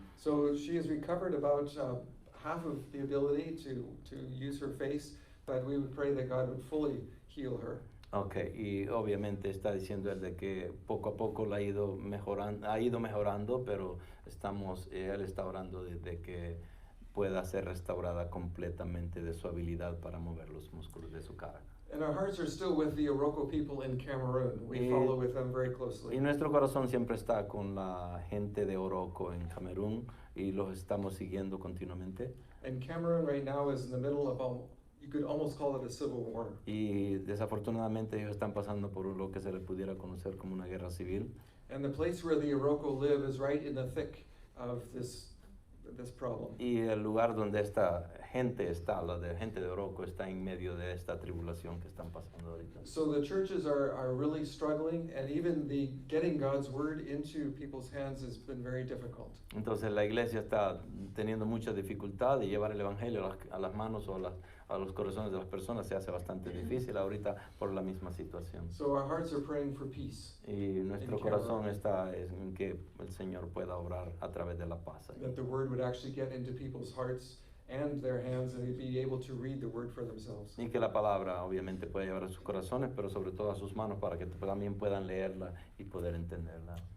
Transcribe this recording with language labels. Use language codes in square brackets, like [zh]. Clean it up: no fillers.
[en] So she has recovered about half of the ability to use her face, but we would pray that God would fully heal her. [es] Okay, y obviamente está diciendo él de que poco a poco ha ido mejorando, pero él está orando de que pueda ser restaurada completamente de su habilidad para mover los músculos de su cara. [en] And our hearts are still with the Iroko people in Cameroon. We follow with them very closely. [es] Y nuestro corazón siempre está con la gente de Oroko en Camerún y los estamos siguiendo continuamente. [en] And Cameroon right now is in the middle of you could almost call it a civil war. [es] Y desafortunadamente ellos están pasando por lo que se le pudiera conocer como una guerra civil. [en] And the place where the Iroko live is right in the thick of this problem. [es] Y el lugar donde esta gente la de gente de Oroco está en medio de esta tribulación que están pasando ahorita. [en] So the churches are really struggling, and even the getting God's word into people's hands has been very difficult. [es] Entonces la iglesia está teniendo mucha dificultad de llevar el evangelio a las manos o a los corazones de las personas. Se hace bastante difícil ahorita por la misma situación. [en] So our hearts are praying for peace. [es] Y nuestro corazón está en que el Señor pueda obrar a través de la paz. [en] That the word would actually get into people's hearts and their hands, and they'd be able to read the word for themselves. [es] Y que la palabra obviamente pueda llevar a sus corazones, pero sobre todo a sus manos para que también puedan leerla y poder entenderla.